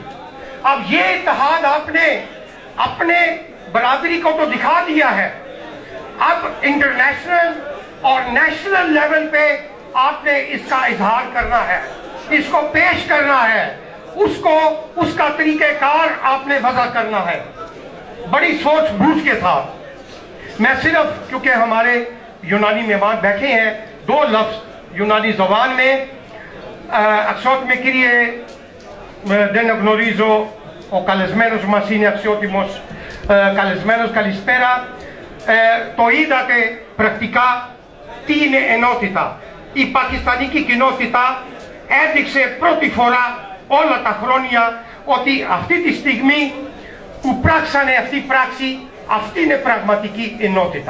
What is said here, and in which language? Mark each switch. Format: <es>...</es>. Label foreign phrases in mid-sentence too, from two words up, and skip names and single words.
<ur>اب یہ اتحاد آپ نے اپنے برادری کو تو دکھا دیا ہے, اب انٹرنیشنل اور</ur> <en>national level</en> <ur>پہ آپ نے اس کا اظہار کرنا ہے, اس کو پیش کرنا ہے, اس کا طریقہ کار آپ نے وضع کرنا ہے بڑی سوچ بوجھ کے ساتھ. میں صرف کیونکہ ہمارے یونانی مہمان بیٹھے ہیں, دو لفظ یونانی زبان میں</ur> <el>αξιότιμοι με κύριε δεν γνωρίζω ο καλεσμένος μας είναι αξιότιμος καλεσμένος, καλησπέρα. Το είδατε πρακτικά τι είναι ενότητα. Η πακιστανική κοινότητα έδειξε πρώτη φορά όλα τα χρόνια ότι αυτή τη στιγμή που πράξανε αυτή η πράξη, αυτή είναι πραγματική ενότητα.</el>